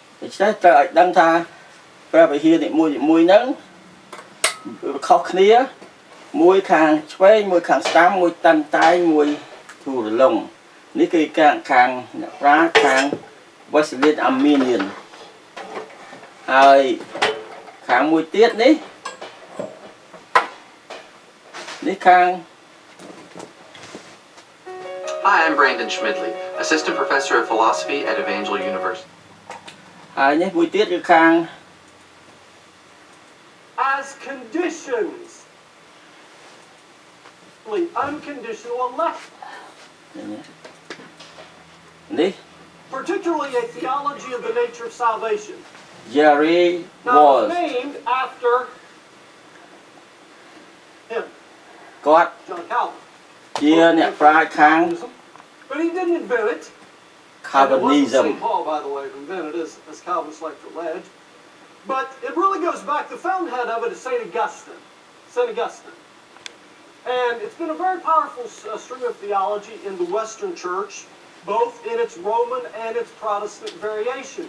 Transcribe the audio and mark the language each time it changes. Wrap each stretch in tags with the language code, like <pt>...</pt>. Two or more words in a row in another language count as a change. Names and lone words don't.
<km>ចេះត្រូវឲ្យដឹងថាព្រះវិហារនីមួយហ្នឹងខុសគ្នាមួយខាងឆ្វេងមួយខាងស្ដាំមួយតាន់តែងមួយធូររលុងនេះគឺខាងអ្នកប្រាជ្ញខាង</km> <en>Wesleyan Arminian</en> <km>ហើយខាងមួយទៀតនេះខាង</km> <en>Hi, I'm Brandon Schmidley, Assistant Professor of Philosophy at Evangel University.</en> <km>ហើយនេះមួយទៀតគឺខាង</km> <en>As conditions, unconditional election.</en> <km>នេះ</km> <en>Particularly a theology of the nature of salvation. Jerry Now, Walls it's named after him,</en> <km>គាត់</km> <en>John Calvin.</en> <km>ជាអ្នកប្រាជ្ញខាង</km> <en>But he didn't invent it. And it Calvinism wasn't St. Paul, by the way, who invented it, as Calvinists like to allege. But it really goes back, the fountainhead of it is St. Augustine. St. Augustine. And it's been a very powerful stream of theology in the Western Church, both in its Roman and its Protestant variations.</en>